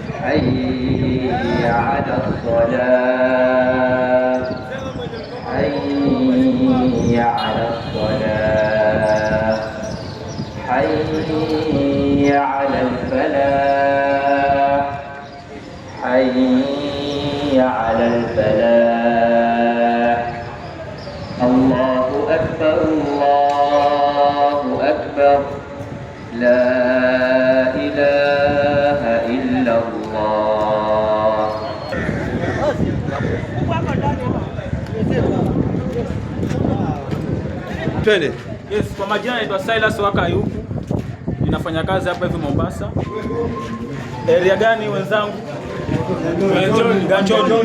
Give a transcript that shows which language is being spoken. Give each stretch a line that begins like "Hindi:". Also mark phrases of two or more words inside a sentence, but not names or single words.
Arabic: حي على الصلاة حي على الصلاة حي على الفلاح حي على الفلاح. الله أكبر الله أكبر لا إله إلا الله.
Swahili: Twende. Yes, kwa majina naitwa Silas Waka Ayubu. Ninafanya kazi hapa hivi Mombasa. Area gani wenzangu? Ganjoni.